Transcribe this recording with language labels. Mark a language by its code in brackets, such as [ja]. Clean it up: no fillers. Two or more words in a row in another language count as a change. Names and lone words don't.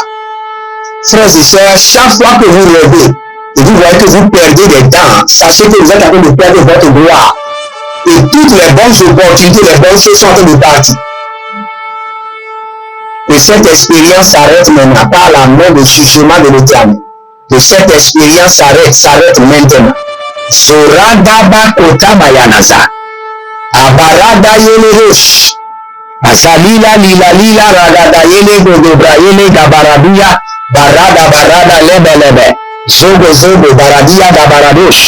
[fr] Frères et sœurs, chaque fois que vous rêvez et vous voyez que vous perdez des dents, sachez que vous êtes en train de perdre votre gloire. Et toutes les bonnes opportunités, les bonnes choses sont en train de partir. que cette expérience s'arrête maintenant par la main de jugement de l'Éternel. Que cette expérience s'arrête maintenant. Zoradaba kotabayanaza. Abarada yelerosh. Azalila lila ragada yele godobra yele gabaraduya. Barada lebe. Zogo baradia gabaradosh.